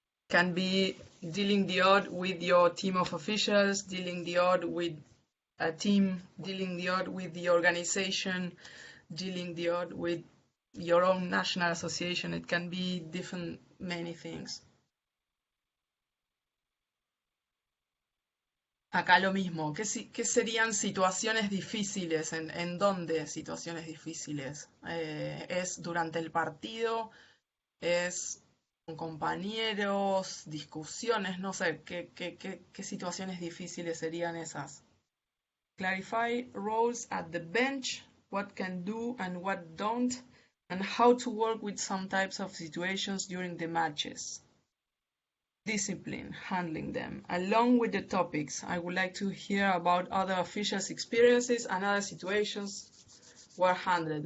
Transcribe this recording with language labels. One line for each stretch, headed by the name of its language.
English: Can be dealing the odd with your team of officials, dealing the odd with a team, dealing the odd with the organization, dealing the odd with your own national association. It can be different, many things.
Spanish: Acá lo mismo. ¿Qué serían situaciones difíciles? ¿En dónde situaciones difíciles? ¿Es durante el partido? ¿Es con compañeros? ¿Discusiones? No sé, ¿qué situaciones difíciles serían esas?
English: Clarify roles at the bench, what can do and what don't, and how to work with some types of situations during the matches. Discipline, handling them. Along with the topics, I would like to hear about other officials' experiences and other situations were handled.